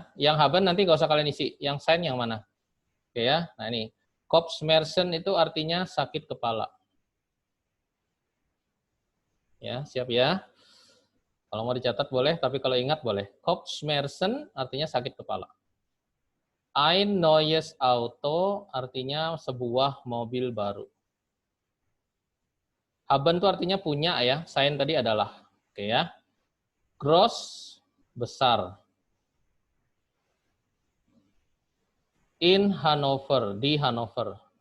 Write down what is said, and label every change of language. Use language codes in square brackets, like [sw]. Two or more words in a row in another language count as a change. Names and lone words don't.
[id] Yang haben nanti nggak usah kalian isi. Yang sign yang mana? Oke ya. Nah ini, Kopfschmerzen itu artinya sakit kepala. Ya, siap ya. Kalau mau dicatat boleh, tapi kalau ingat boleh. Kopfschmerzen artinya sakit kepala. [de] Ein neues Auto [id] artinya sebuah mobil baru. Haben itu artinya punya ya. Sign tadi adalah. Oke ya. Gross, besar. In Hanover, di Hanover.